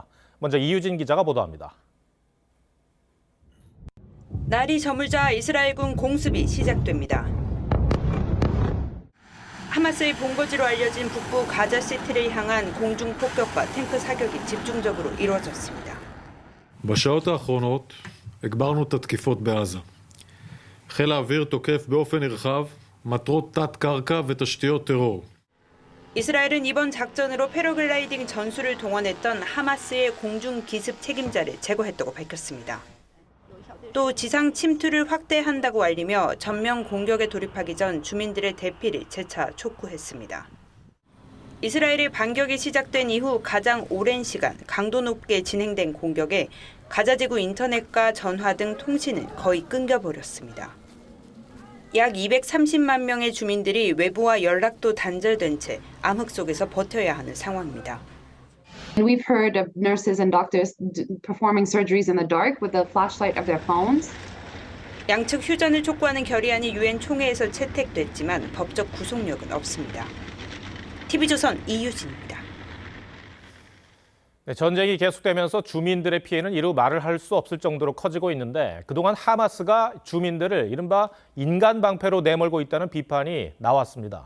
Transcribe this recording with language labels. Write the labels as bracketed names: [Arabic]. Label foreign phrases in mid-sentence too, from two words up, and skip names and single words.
[Korean] 먼저 이유진 기자가 보도합니다. 날이 저물자 이스라엘군 공습이 시작됩니다. 하마스의 본거지로 알려진 북부 가자시티를 향한 공중 폭격과 탱크 사격이 집중적으로 이루어졌습니다. [Hebrew] בשעות האחרונות הגברנו את התקיפות בעזה. חיל האוויר תוקף באופן נרחב מטרות תת-קרקע ותשתיות טרור. [Korean] 이스라엘은 이번 작전으로 패러글라이딩 전술을 동원했던 하마스의 공중 기습 책임자를 제거했다고 밝혔습니다. 또 지상 침투를 확대한다고 알리며 전면 공격에 돌입하기 전 주민들의 대피를 재차 촉구했습니다. 이스라엘의 반격이 시작된 이후 가장 오랜 시간 강도 높게 진행된 공격에 가자지구 인터넷과 전화 등 통신을 거의 끊겨버렸습니다. 약 230만 명의 주민들이 외부와 연락도 단절된 채 암흑 속에서 버텨야 하는 상황입니다. [English] We've heard of nurses and doctors performing surgeries in the dark with the flashlight of their phones. [Korean] 양측 휴전을 촉구하는 결의안이 유엔 총회에서 채택됐지만 법적 구속력은 없습니다. TV조선 이유진입니다. 전쟁이 계속되면서 주민들의 피해는 이루 말을 할 수 없을 정도로 커지고 있는데 그동안 하마스가 주민들을 이른바 인간 방패로 내몰고 있다는 비판이 나왔습니다.